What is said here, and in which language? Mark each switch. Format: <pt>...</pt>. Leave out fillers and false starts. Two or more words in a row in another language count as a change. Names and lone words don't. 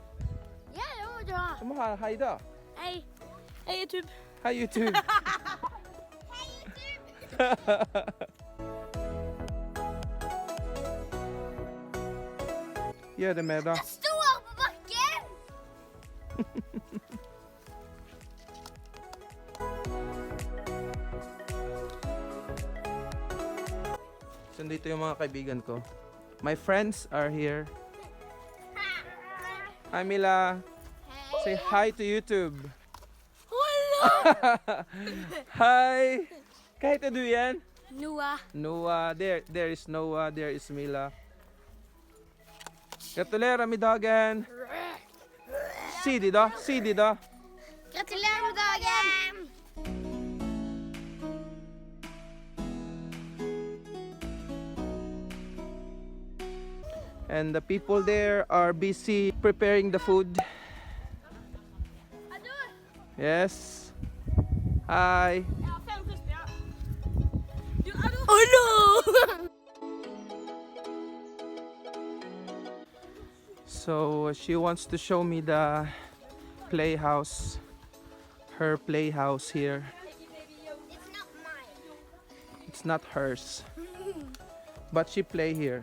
<no>Ja, det må du ha. Du må ha hei da. Hei. Hei YouTube. Hei YouTube. Hei YouTube. Gjør det med da. Jeg står på bakken.</no> <tl>So, dito yung mga kaibigan ko.</tl> <en>My friends are here. Hi Mila. Say hi to YouTube. Hi.</en> <tl>Kahit du yan.</tl> <en>Noah. Noah. There is Noah. There is Mila.</en> <no>Gratulerer med dagen. Si de da. Si de da. Gratulerer med dagen.</no> <en>And the people there are busy preparing the food. Addo. Yes. Hi.</en> <no>Jeg har 5 kryss, ja. Du,</no> <en>Addo. Oh no! So she wants to show me the playhouse. Her playhouse here. It's not mine. It's not hers. But she play here.</en>